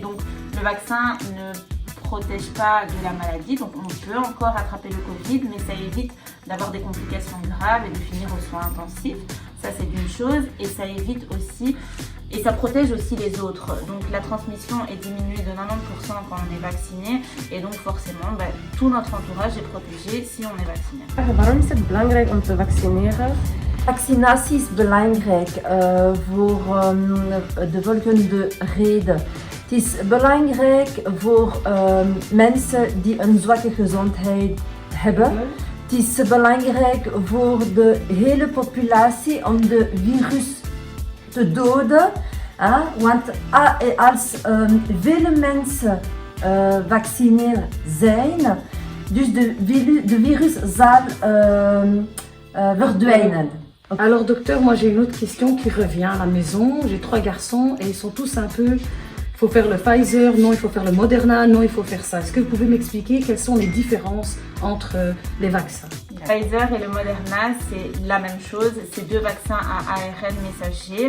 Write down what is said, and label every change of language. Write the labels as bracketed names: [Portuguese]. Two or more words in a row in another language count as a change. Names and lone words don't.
[French] Donc le vaccin ne protège pas de la maladie, donc on peut encore attraper le Covid, mais ça évite d'avoir des complications graves et de finir aux soins intensifs. Ça c'est une chose, et ça évite aussi, et ça protège aussi les autres. Donc la transmission est diminuée de 90% quand on est vacciné, et donc forcément tout notre entourage est protégé si on est vacciné. [Dutch] Waarom is het belangrijk om te vaccineren? Vaccinatie is belangrijk voor de volgende reden. Het is belangrijk voor mensen die een zwakke gezondheid hebben. Het is belangrijk voor de hele populatie om de virus te doden. Want als vele mensen vaccineerd zijn, dus de virus zal verdwijnen. [French] Alors docteur, moi j'ai une autre question qui revient à la maison. J'ai 3 garçons et ils sont tous un peu... Il faut faire le Pfizer, non il faut faire le Moderna, non il faut faire ça. Est-ce que vous pouvez m'expliquer quelles sont les différences entre les vaccins? Le Pfizer et le Moderna, c'est la même chose. C'est 2 vaccins à ARN messager.